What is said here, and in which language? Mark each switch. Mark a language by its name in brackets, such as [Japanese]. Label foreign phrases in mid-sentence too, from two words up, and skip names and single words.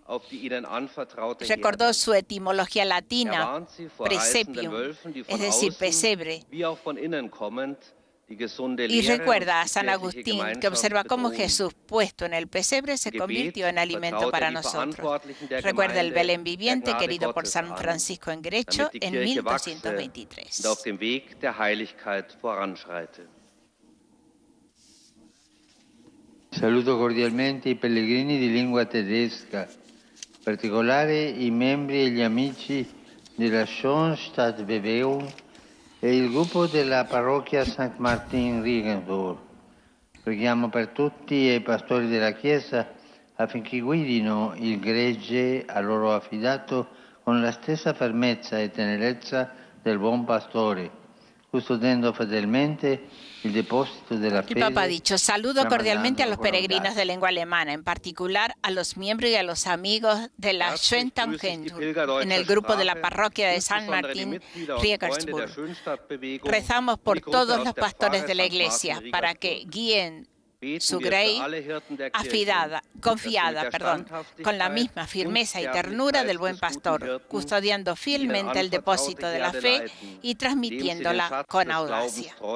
[Spanish] Recordó su etimología latina, presepium, es decir, pesebre. Y recuerda a San Agustín, que observa cómo Jesús, puesto en el pesebre, se convirtió en alimento para nosotros. Recuerda el Belén viviente querido por San Francisco en Grecho en 1223. [Italian] Saluto cordialmente i pellegrini di lingua tedesca, in particolare i membri e gli amici della Schoenstatt-Bewegung e il gruppo della parrocchia St. Martin Regensburg. Preghiamo per tutti e i pastori della Chiesa affinché guidino il gregge a loro affidato con la stessa fermezza e tenerezza del buon pastore, custodendo fedelmente [Spanish] el depósito de la fe. El Papa ha dicho: saludo cordialmente a los peregrinos de lengua alemana, en particular a los miembros y a los amigos de la Schoenstatt en el grupo de la parroquia de San Martín, Regensburg. Rezamos por todos los pastores de la Iglesia para que guíen su grey confiada, con la misma firmeza y ternura del buen pastor, custodiando fielmente el depósito de la fe y transmitiéndola con audacia.